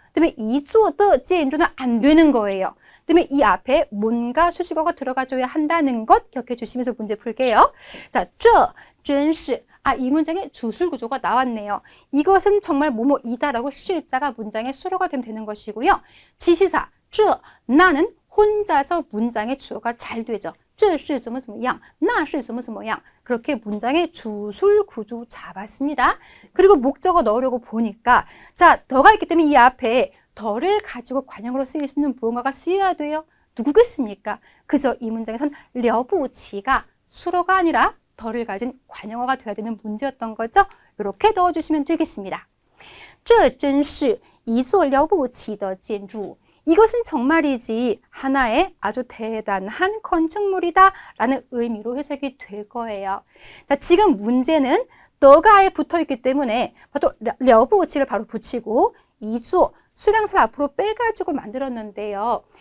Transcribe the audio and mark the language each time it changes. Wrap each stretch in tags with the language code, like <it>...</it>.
<ko>그다음에 이조더 찐주는 안 되는 거예요. 그다음에 이 앞에 뭔가 수식어가 들어가줘야 한다는 것 기억해 주시면서 문제 풀게요. 자,</ko> <zh>这真是</zh> <ko>이 문장에 주술 구조가 나왔네요. 이것은 정말 뭐뭐이다라고 시자가 문장의 수로가 되면 되는 것이고요. 지시사 这 나는 혼자서 문장의 주어가 잘 되죠.</ko> <zh>这是怎么怎么样,那是怎么怎么样</zh> <ko>그렇게 문장의 주술 구조 잡았습니다. 그리고 목적어 넣으려고 보니까 자, 더가 있기 때문에 이 앞에 더를 가지고 관형으로 쓰일 수 있는 무언가가 쓰여야 돼요. 누구겠습니까? 그저 이 문장에선 了不起가 수로가 아니라 더를 가진 관형어가 되어야 되는 문제였던 거죠. 이렇게 넣어주시면 되겠습니다.</ko> <zh>这真是一座了不起的建筑.</zh> <ko>이것은 정말이지 하나의 아주 대단한 건축물이다 라는 의미로 해석이 될 거예요. 자, 지금 문제는 너가에 붙어있기 때문에 또 了不起를 바로 붙이고 이조 수량사를 앞으로 빼가지고 만들었는데요.</ko>